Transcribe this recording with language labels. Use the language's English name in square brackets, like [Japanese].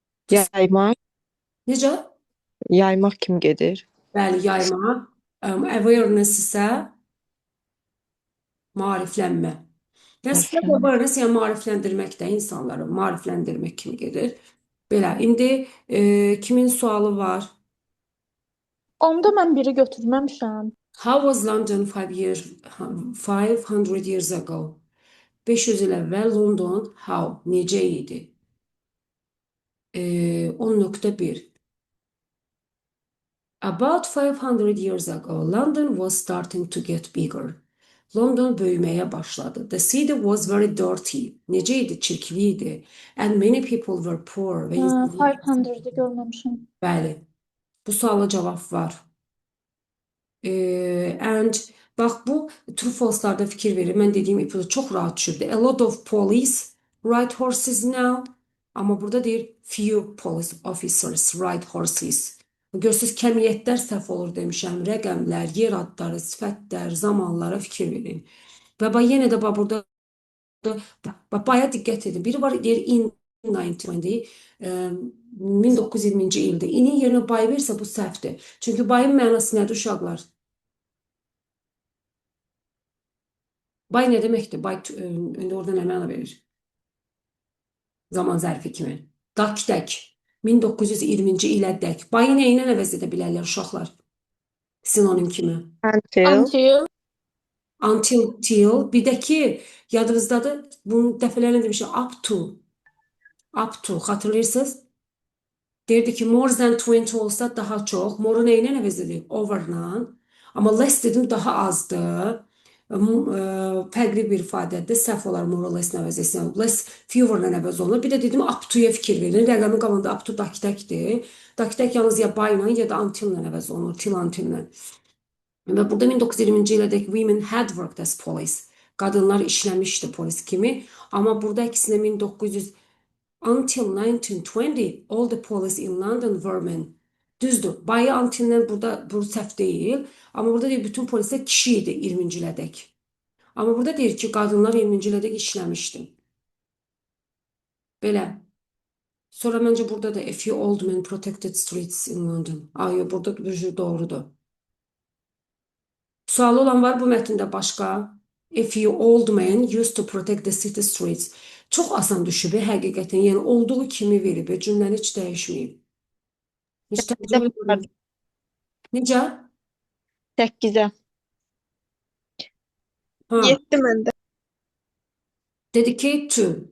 [Azerbaijani] Yaymaq. Necə? Yaymaq kimi gedir. Bəli, yaymaq. Awareness isə maariflənmə. Yəni, spread Maariflənmə. awareness yəni maarifləndirmək də insanları maarifləndirmək kimi gedir. Belə, indi kimin sualı var? Onda mən biri götürməmişəm. [English] How was London 500 years ago? [Azerbaijani] 500 il əvvəl London [English] how? [Azerbaijani] Necə idi? [English] 10.1 About 500 years ago, London was starting to get bigger. [Azerbaijani] London böyüməyə başladı. [English] The city was very dirty. [Azerbaijani] Necə idi? Çirkli idi. [English] And many people were poor. [Azerbaijani] Və 500'ı görməmişəm. Bəli. Bu suala cavab var. And bax bu true false'larda fikir verir. Mən dediyim ipucu çox rahat düşürdü. [English] A lot of police ride horses now. [Azerbaijani] Amma burada deyir [English] few police officers ride horses. [Azerbaijani] Görürsüz kəmiyyətlər səhv olur demişəm. Rəqəmlər, yer adları, sifətlər, zamanlara fikir verin. Və bax yenə də bax burada bax baya diqqət edin. Biri var deyir [English] in 1920 [Azerbaijani] 1920-ci ildə. İnin yerinə bay versə bu səhvdir. Çünki bayın mənası nədir uşaqlar? Bay nə deməkdir? Bay indi orada nə məna verir? Zaman zərfi kimi. Dək. 1920-ci ilədək. Bayı nə ilə əvəz edə bilərlər uşaqlar? Sinonim kimi. [English] Until. Until. Till. [Azerbaijani] Bir də ki, yadınızdadır, bunu dəfələrlə demişəm. [English] Up to. [Azerbaijani] Xatırlayırsınız? Deyirdi ki, [English] more than 20 [Azerbaijani] olsa daha çox. More-u nə ilə əvəz edir? Over-la. Amma less dedim daha azdır. Fərqli bir ifadədir. Səhv olar more or less-nə əvəz etsin. Less fewer-la əvəz olunur. Bir də dedim up to-ya fikir verin. Rəqəmin qabağında up to dakitəkdir. Dakitək yalnız ya by-la ya da until-la əvəz olunur. Till until-la. Və burada 1920-ci ilədək [English] women had worked as police. [Azerbaijani] Qadınlar işləmişdi polis kimi. Amma burada əksinə [English] 1900 until 1920 all the police in London were men. [Azerbaijani] Düzdür. Bayı until-lə burada bu səhv deyil. Amma burada deyir bütün polislər kişi idi 20-ci ilədək. Amma burada deyir ki, qadınlar 20-ci ilədək işləmişdi. Belə. Sonra məncə burada da [English] a few old men protected streets in London. [Azerbaijani] Ay, burada doğrudur. Sualı olan var bu mətndə başqa? [English] A few old men used to protect the city streets. [Azerbaijani] Çox asan düşüb, həqiqətən. Yəni, olduğu kimi verib, cümləni heç dəyişməyib. Heç tərcümə edilməyib. Necə? 8-ə. Ha, 7 məndə. [English] dedicate to.